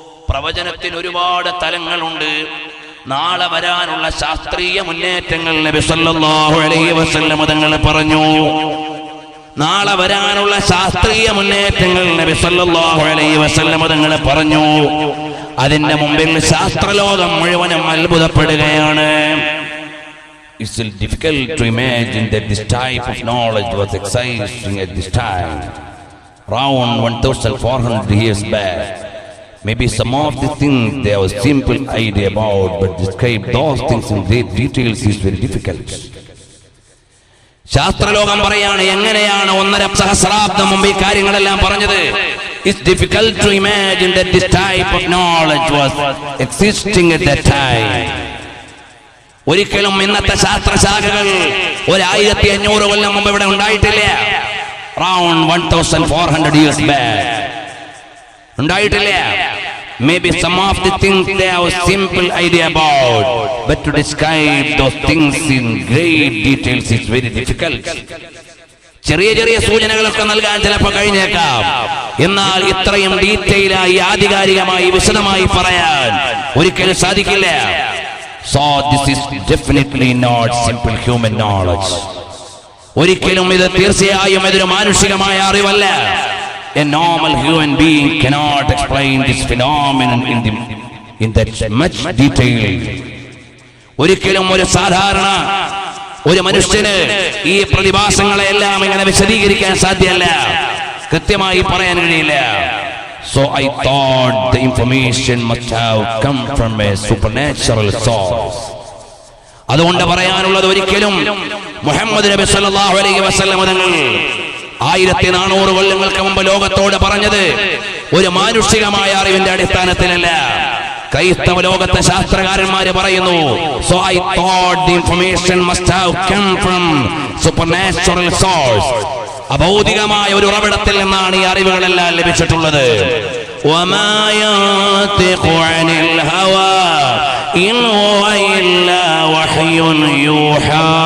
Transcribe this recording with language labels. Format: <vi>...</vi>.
<ml>പ്രവചനത്തിന് ഒരുപാട് തലങ്ങളുണ്ട്. നാളെ വരാനുള്ള ശാസ്ത്രീയ മുന്നേറ്റങ്ങൾ നബി സല്ലല്ലാഹു അലൈഹി വസല്ലം തങ്ങൾ പറഞ്ഞു. നാളെ വരാനുള്ള ശാസ്ത്രീയ മുന്നേറ്റങ്ങൾ നബി സല്ലല്ലാഹു അലൈഹി വസല്ലം തങ്ങൾ പറഞ്ഞു. അതിന്റെ മുമ്പിൽ ശാസ്ത്രലോകം മുഴുവനും അത്ഭുതപ്പെടുകയാണ്.</ml> <en>It's difficult to imagine that this type of knowledge was existing at this time, around 1400 years back. Maybe some of the things there was simple idea about, but describe those things in great details is very difficult.</en> <ml>ശാസ്ത്രലോകം പറയാണ്, എങ്ങനെയാണ് 1.5 സഹസ്രാബ്ദം മുമ്പ് ഈ കാര്യങ്ങളെല്ലാം പറഞ്ഞത്?</ml> <en>It's difficult to imagine that this type of knowledge was existing at that time.</en> <ml>ഒരിക്കലും ഇന്നത്തെ ശാസ്ത്രശാഖകൾ 1500 കൊല്ലം മുമ്പ് ഇവിടെ ഉണ്ടായിട്ടില്ല.</ml> <en>Around 1400 years back</en> <ml>ഉണ്ടായിട്ടില്ല.</ml> <en>Maybe some of the things they have a simple idea about, but to describe those things in great details is very difficult.</en> <ml>ചെറിയ ചെറിയ സൂചനകളൊക്കെ നൽകാൻ ചിലപ്പോൾ കഴിഞ്ഞേക്കാം, എന്നാൽ ഇത്രയും ഡീറ്റെയിലായി ആധികാരികമായി വിശദമായി പറയാൻ ഒരിക്കലും സാധിക്കില്ല.</ml> <en>So this is definitely not simple human knowledge.</en> <ml>ഒരിക്കലും ഇത് തീർച്ചയായും ഇതൊരു മാനുഷികമായ അറിവല്ല.</ml> <en>A normal human being cannot explain this phenomenon in that much detail.</en> <ml>ഒരിക്കലും ഒരു സാധാരണ ഒരു മനുഷ്യന് ഈ പ്രതിഭാസങ്ങളെല്ലാം ഇങ്ങനെ വിശദീകരിക്കാൻ സാധ്യമല്ല, കൃത്യമായി പറയാൻ കഴിയില്ല.</ml> <en>So I thought the information must have come from a supernatural source.</en> <ml>അതുകൊണ്ട് പറയാനുള്ളത്, ഒരിക്കലും മുഹമ്മദ് നബി സല്ലല്ലാഹു അലൈഹി വസല്ലം തങ്ങൾ 1400 കൊല്ലങ്ങൾക്ക് മുമ്പ് ലോകത്തോട് പറഞ്ഞത് ഒരു മാനുഷികമായ അറിവിന്റെ അടിസ്ഥാനത്തിലല്ല. ക്രൈസ്തവ ലോകത്തെ ശാസ്ത്രകാരന്മാര് പറയുന്നു,</ml> <en>so I thought the information must have come from supernatural source.</en> <ml>അഭൗതികമായ ഒരു ഉറവിടത്തിൽ നിന്നാണ് ഈ അറിവുകളെല്ലാം ലഭിച്ചിട്ടുള്ളത്.</ml> <ar>وما ينطق عن الهوى ഇൻ ഹുവ ഇല്ലാ വഹ്യുൻ യൂഹാ.</ar>